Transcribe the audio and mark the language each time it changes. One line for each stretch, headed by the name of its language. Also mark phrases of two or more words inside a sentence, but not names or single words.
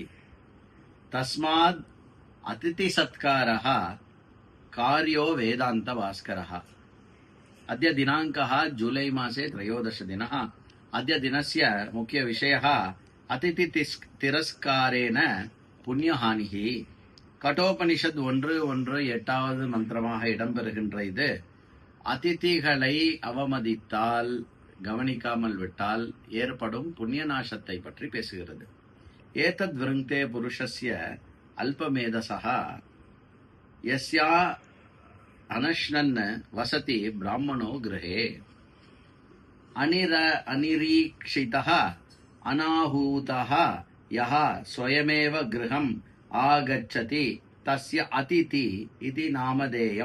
Sanskrit: तस्माद् अतिथि सत्कारः कार्यो वेदांत भास्करः। अद्य दिनाङ्कः जुलै मासे 13 दिनः। अद्य दिनस्य मुख्य विषयः अतिथि तिरस्कारेण पुण्यहानिः।
Tamil: கட்டோபனிஷத் 1:8 மந்திரமாக இடம்பெறுகின்ற இது அதிதிகளை அவமதித்தால், கவனிக்காமல் விட்டால் ஏற்படும் புண்ணிய நாசத்தை பற்றி பேசுகிறது.
Sanskrit: एतद् वृङ्क्ते पुरुषस्य अल्पमेधसः यस्य अनश्नन् वसति ब्राह्मणो गृहे अनिरीक्षितः अनाहूतः यः स्वयमेव गृहम् आगच्छति तस्य अतिथि इति नामधेयम्.